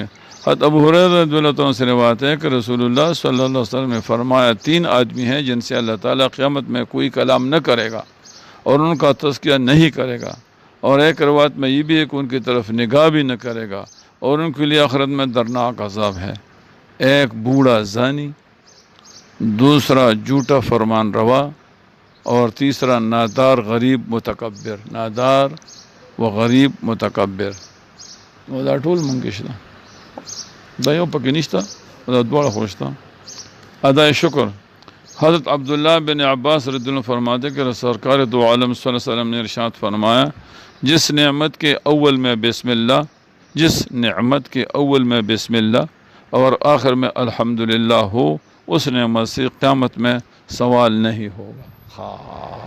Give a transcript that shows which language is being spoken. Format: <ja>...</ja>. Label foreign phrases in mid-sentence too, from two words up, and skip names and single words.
<ur>حضرت ابو ہریرہ رضی اللہ عنہ سے روایت ہے کہ رسول اللہ صلی اللہ علیہ وسلم نے فرمایا 3 آدمی ہیں جن سے اللہ تعالیٰ قیامت میں کوئی کلام نہ کرے گا اور ان کا تذکیہ نہیں کرے گا اور ایک روایت میں یہ بھی ہے کہ ان کی طرف نگاہ بھی نہ کرے گا اور ان کے لیے آخرت میں درناک عذاب ہے۔ ایک بوڑھا زانی، دوسرا جھوٹا فرمان روا اور تیسرا نادار غریب متکبر۔</ur> <ps>نادار و غریب متکبر دا ټول مونږ شته دا یو پکې نشته دا دواړه خو شته۔</ps> <ur>ادائے شکر۔ حضرت عبداللہ بن عباس رضی اللہ عنہ فرماتے کہ سرکار دو عالم صلی اللہ علیہ وسلم نے ارشاد فرمایا جس نعمت کے اول میں بسم اللہ اور آخر میں الحمدللہ ہو اس نعمت سے قیامت میں سوال نہیں ہوگا۔</ur>